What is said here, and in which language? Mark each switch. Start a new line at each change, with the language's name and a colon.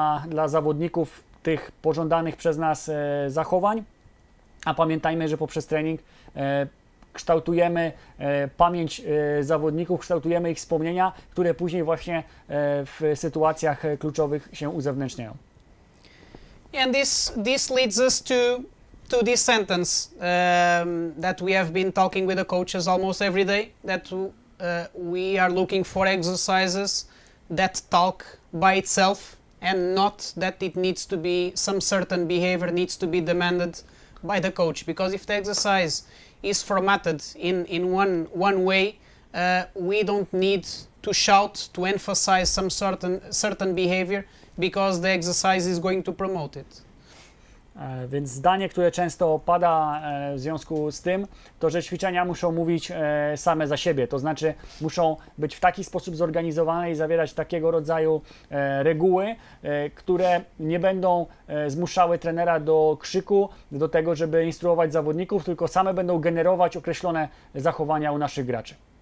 Polish: dla zawodników tych pożądanych przez nas zachowań, a pamiętajmy, że poprzez trening kształtujemy pamięć zawodników, kształtujemy ich wspomnienia, które później właśnie w sytuacjach kluczowych się uzewnętrzniają.
English: And this leads us to this sentence that we have been talking with the coaches almost every day, that we are looking for exercises that talk by itself and not that it needs to be, some certain behavior needs to be demanded by the coach, because if the exercise is formatted in one way, we don't need to shout to emphasize some certain behavior, because the exercise is going to promote it.
Polish: Więc zdanie, które często pada w związku z tym, to że ćwiczenia muszą mówić same za siebie, to znaczy muszą być w taki sposób zorganizowane i zawierać takiego rodzaju reguły, które nie będą zmuszały trenera do krzyku, do tego, żeby instruować zawodników, tylko same będą generować określone zachowania u naszych graczy.